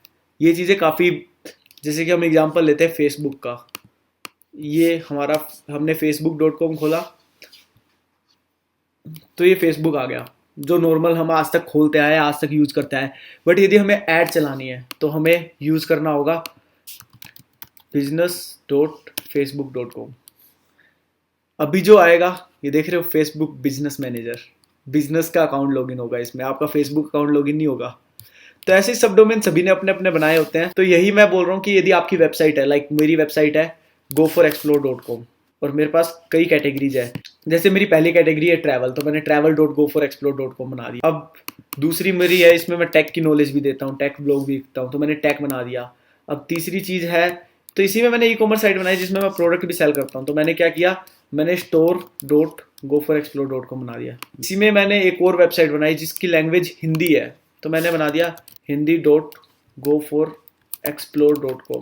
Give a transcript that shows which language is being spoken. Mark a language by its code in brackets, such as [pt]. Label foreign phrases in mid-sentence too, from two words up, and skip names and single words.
[hi] ये चीज़ें काफ़ी, जैसे कि हम एग्जांपल लेते हैं फेसबुक का, ये हमारा, हमने facebook.com खोला तो ये फेसबुक आ गया जो नॉर्मल हम आज तक खोलते आए, आज तक यूज़ करते आए। बट यदि हमें ऐड चलानी है तो हमें यूज़ करना होगा business.facebook.com। अभी जो आएगा ये देख रहे हो, फेसबुक बिजनेस मैनेजर, बिजनेस का [en] account login [hi] होगा इसमें, आपका फेसबुक [en] account login [hi] नहीं होगा। तो ऐसे [en] sub domain [hi] सभी ने अपने अपने बनाए होते हैं। तो यही मैं बोल रहा हूँ कि यदि आपकी वेबसाइट है, लाइक मेरी वेबसाइट है goforexplore.com और मेरे पास कई कैटेगरीज है, जैसे मेरी पहली कैटेगरी है ट्रैवल, तो मैंने travel.goforexplore.com बना दिया। अब दूसरी मेरी है, इसमें मैं टेक की नॉलेज भी देता हूँ, [en] tech blog [hi] भी लिखता हूँ, तो मैंने टेक बना दिया। अब तीसरी चीज़ है, तो इसी में मैंने [en] e commerce site [hi] बनाई जिसमें मैं प्रोडक्ट भी सेल करता हूँ, तो मैंने क्या किया, मैंने store.goforexplore.com बना दिया। इसी में मैंने एक और वेबसाइट बनाई जिसकी लैंग्वेज हिंदी है, तो मैंने बना दिया hindi.goforexplore.com।